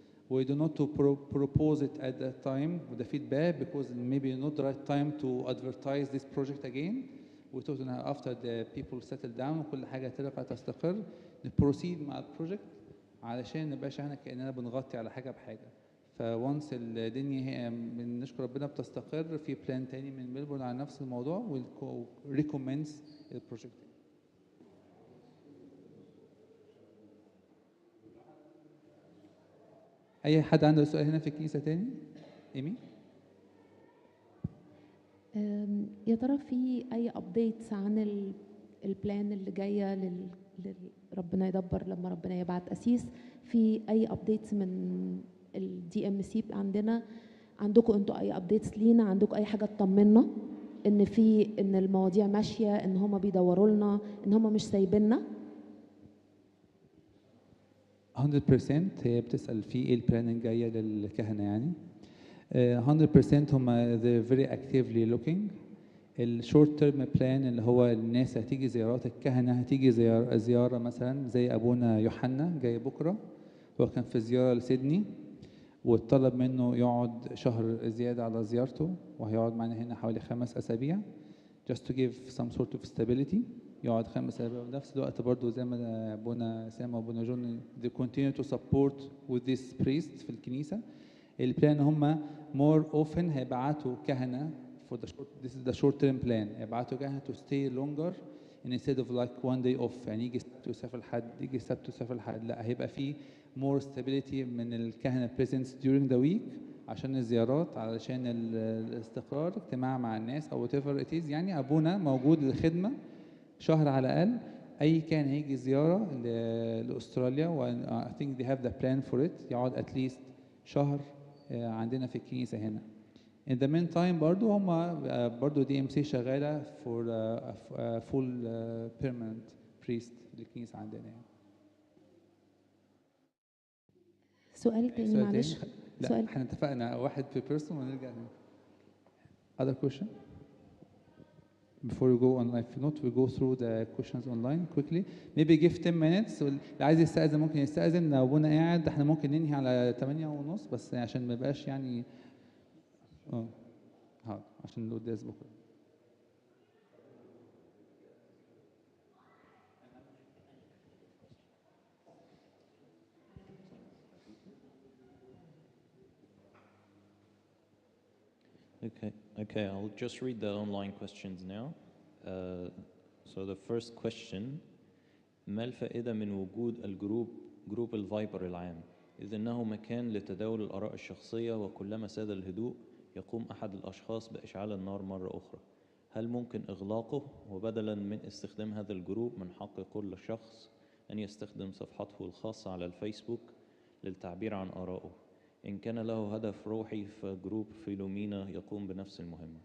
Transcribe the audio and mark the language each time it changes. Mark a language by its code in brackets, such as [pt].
[en] We do not to propose it at that time with the feedback because maybe not the right time to advertise this project again. We thought after the people settle down [ar] وكل حاجة ترجع تستقر نبروسيد مع البروجكت علشان نبقاش احنا كأننا بنغطي على حاجة بحاجة. فونس الدنيا هي بنشكر ربنا بتستقر في بلان تاني من ميلبورن على نفس الموضوع وريكومنس البروجكت. أي حد عنده سؤال هنا في الكنيسة تاني؟ إيمي؟ يا ترى في أي أبديتس عن البلان اللي جاية ربنا يدبر لما ربنا يبعت أسيس؟ في أي أبديتس من الدي ام سي عندنا؟ عندكم انتوا أي أبديتس لينا؟ عندكم أي حاجة تطمنا إن المواضيع ماشية، إن هم بيدوروا لنا، إن هم مش سايبيننا؟ 100% هي بتسأل في ايه البلان الجاية للكهنة يعني. [en] 100% [ar] هم [en] they're very actively looking. [ar] الشورت تيرم بلان اللي هو الناس هتيجي زيارات، الكهنة هتيجي زيارة مثلا زي أبونا يوحنا جاي بكرة، هو كان في زيارة لسيدني واتطلب منه يقعد شهر زيادة على زيارته، وهيقعد معنا هنا حوالي 5 أسابيع [en] just to give some sort of stability. [ar] يقعد 5 أسابيع، وفي نفس الوقت برضه زي ما أبونا سام وأبونا جون [en] they continue to support with this priest [ar] في الكنيسة. البلان هم [en] more often [ar] هيبعتوا كهنة [en] for the short, this is the short term plan، [ar] هيبعتوا كهنة [en] to stay longer instead of like one day off، [ar] يعني يجي السبت ويسافر الحد، يجي السبت ويسافر الحد، لا هيبقى في [en] more stability [ar] من الكهنة [en] presence during the week [ar] عشان الزيارات، علشان الاستقرار، اجتماع مع الناس أو [en] whatever it is. [ar] يعني أبونا موجود للخدمة شهر على الأقل. أي كان هيجي زيارة لأستراليا و [en] I think they have the plan for it، [ar] يقعد [en] at least [ar] شهر عندنا في الكنيسة هنا. [en] In the meantime [ar] برضو هم برضو DMC شغالة [en] for full permanent priest [ar] في الكنيسة عندنا يعني. سؤال تاني معلش. لا احنا اتفقنا واحد [en] per person [ar] ونرجع هنا. [en] Other question? Before we go online, if not we go through the questions online quickly. Maybe give 10 minutes. [ar] اللي عايز يستأذن ممكن يستأذن، لو ابونا قاعد احنا ممكن ننهي على 8:30 بس عشان ما يبقاش يعني عشان القداس بكره. [en] Okay, I'll just read the online questions now. So the first question: [ar] ما الفائدة من وجود جروب الفايبر العام؟ إذ أنه مكان لتداول الآراء الشخصية، وكلما ساد الهدوء يقوم أحد الأشخاص بإشعال النار مرة أخرى. هل ممكن إغلاقه، وبدلا من استخدام هذا الجروب من حق كل شخص أن يستخدم صفحته الخاصة على الفيسبوك للتعبير عن آرائه؟ إن كان له هدف روحي فجروب فيلومينا يقوم بنفس المهمة.